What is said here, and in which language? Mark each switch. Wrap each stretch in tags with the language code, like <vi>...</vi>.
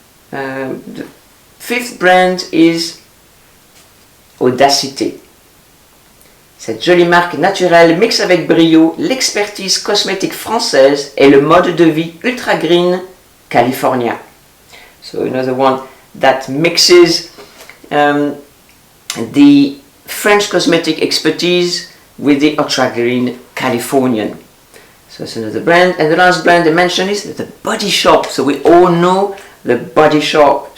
<en>The fifth brand is Audacité.</en> <fr>Cette jolie marque naturelle mixe avec brio l'expertise cosmétique française et le mode de vie ultra green californien.</fr> <en>So another one that mixes the French cosmetic expertise with the ultra green Californian. So that's another brand. And the last brand I mentioned is the Body Shop. So we all know the Body Shop.</en>